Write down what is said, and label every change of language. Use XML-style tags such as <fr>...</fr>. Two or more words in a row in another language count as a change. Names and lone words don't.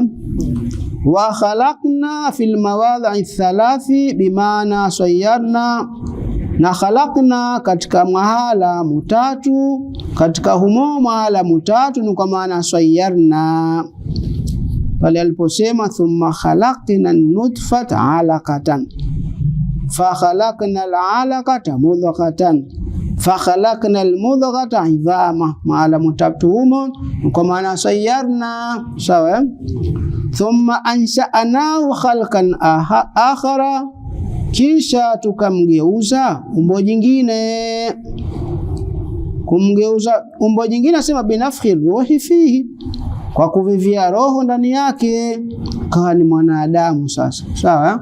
<ar>وخلقنا في المواضع الثلاث بمعنى صيرنا,</ar> <sw>na khalaqna katika mahala mutatu, katika humo mahala mutatu ni kwa maana sayyarna. Pale aliposema</sw> <ar>ثم خلقنا النطفة علقة فخلقنا العلقة مضغة فخلقنا المضغة عظاما,</ar> <sw>mahala mutatu humo kwa maana sayyarna sawa.</sw> <ar>ثم أنشأناه خلقا آخر,</ar> <sw>kisha tukamgeuza umbo jingine. Kumgeuza umbo jingine asema</sw> <ar>بنفخ الروح فيه,</ar> <sw>kwa kuvivia roho ndani yake, kawa ni mwanadamu sasa sawa.</sw>